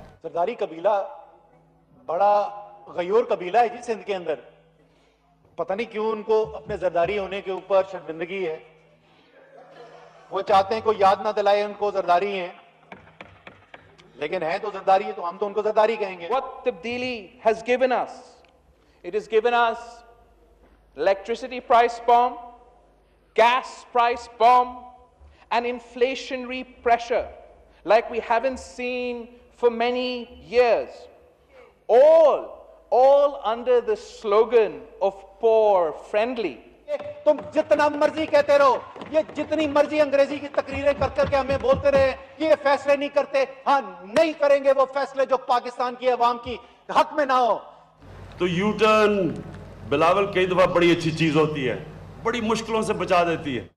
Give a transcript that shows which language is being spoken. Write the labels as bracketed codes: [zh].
[ur] زرداری قبیلہ بڑا غیور قبیلہ ہے جی سندھ کے اندر. پتہ نہیں کیوں ان کو اپنے زرداری ہونے کے اوپر شرمندگی ہے. وہ چاہتے ہیں کوئی یاد نہ دلائے ان کو زرداری ہیں، لیکن ہیں تو زرداری ہے تو ہم تو ان کو زرداری کہیں گے. [en] What tabdeeli has given us? It has given us electricity price bomb, gas price bomb, and inflationary pressure like we haven't seen for many years. All under the slogan of poor friendly. [ur] تم جتنا مرضی کہتے رہو، یہ جتنی مرضی انگریزی کی تقریریں کر کے ہمیں بولتے رہے یہ فیصلے نہیں کرتے. ہاں نہیں کریں گے وہ فیصلے جو پاکستان کی عوام کی حق میں نہ ہو. تو یو ٹرن بلاول کئی دفعہ بڑی اچھی چیز ہوتی ہے، بڑی مشکلوں سے بچا دیتی ہے.